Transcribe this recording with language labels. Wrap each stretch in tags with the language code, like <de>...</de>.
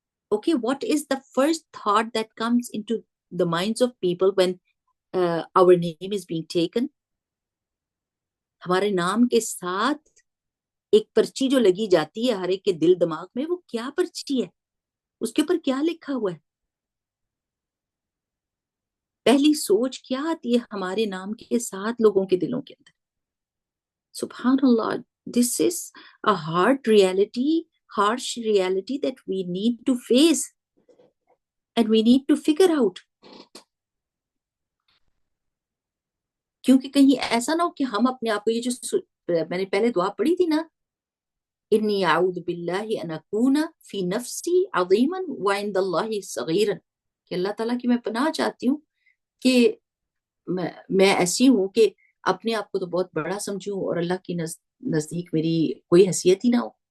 <en>Okay, what is the first thought that comes into the minds of people when our name is being taken?</en> <ur>ہمارے نام کے ساتھ ایک پرچی جو لگی جاتی ہے ہر ایک کے دل دماغ میں، وہ کیا پرچی ہے؟ اس کے اوپر کیا لکھا ہوا ہے؟ پہلی سوچ کیا آتی ہے ہمارے نام کے ساتھ لوگوں کے دلوں کے اندر؟ سبحان اللہ.</ur> <en>This is a hard reality, harsh reality that we need to face and we need to figure out.</en> <ur>کیونکہ کہیں ایسا نہ ہو کہ ہم اپنے آپ کو، یہ جو میں نے پہلے دعا پڑھی تھی نا،</ur> <ar>انی اعوذ باللہ ان اکون فی نفسی عظیما وعند اللہ صغیرا،</ar> <ur>کہ اللہ تعالیٰ کی میں پناہ چاہتی ہوں کہ میں ایسی ہوں کہ اپنے آپ کو تو بہت بڑا سمجھوں اور اللہ کی نزدیک میری کوئی حیثیت ہی نہ ہو.</ur>